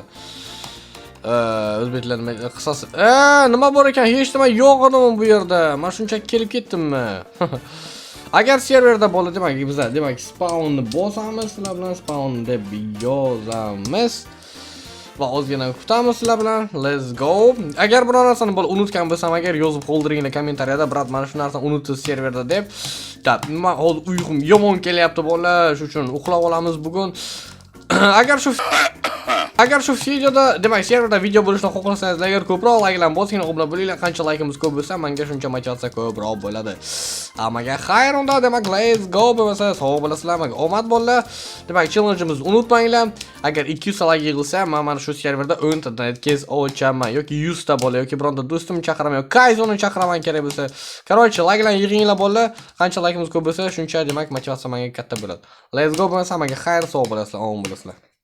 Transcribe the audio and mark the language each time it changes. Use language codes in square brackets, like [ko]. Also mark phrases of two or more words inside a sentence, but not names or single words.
[uz] O'zbeklarning qisasi. Nima bor ekan? Hech nima yo'q edi bu yerda. Men shunchaki kelib ketdimmi? Agar serverda bo'ladi, demak spawnni bosamiz, sizlar bilan spawn deb yozamiz. Va ozgina kutamiz sizlar bilan. [en] Let's go. [uz] Agar biror narsani unutgan bo'lsam, agar yozib qoldiringlar kommentariyada, brat, mana shu narsani unutdingiz serverda deb. Nima hozir uyqum yomon kelyapti bolalar, shuning uchun uxlab olamiz bugun. Agar shu videoda, demak, serverda video bo'lishini xohlasangiz, agar ko'proq layklar bosing, obuna bo'linglar. Qancha laykimiz ko'p bo'lsa, menga shuncha motivatsiya ko'proq bo'ladi. Amaga xayr unda, demak, [en] let's go [uz] bo'lmasa, sog' bo'lasizlar, omad bolalar. Demak, challenge'imizni unutmanglar. Agar 200 layk yig'ilsa, men mana shu serverda 10 ta netcase ochaman yoki 100 ta bola yoki bironta do'stimni chaqiraman yoki Kayzoni chaqiraman kerak bo'lsa. Qarochi, layklar yig'inglar bolalar. Qancha laykimiz ko'p bo'lsa, shuncha demak motivatsiya menga katta bo'ladi. [en] Let's go [uz] bo'lmasa, menga xayr, sog' bo'lasizlar, omad bo'lasizlar.